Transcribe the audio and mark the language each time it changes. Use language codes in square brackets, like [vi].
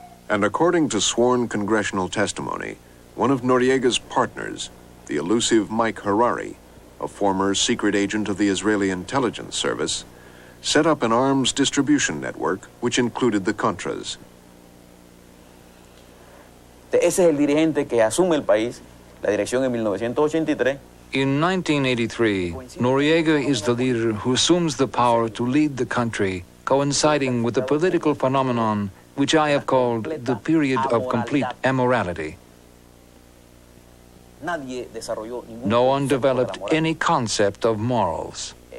[en] And according to sworn congressional testimony, one of Noriega's partners, the elusive Mike Harari, a former secret agent of the Israeli intelligence service, set up an arms distribution network which included the Contras. [es] Ese es el dirigente que asume el país, la dirección en 1983. [en] In 1983, Noriega is the leader who assumes the power to lead the country, coinciding with the political phenomenon which I have called the period of complete immorality. No one developed any concept of morals.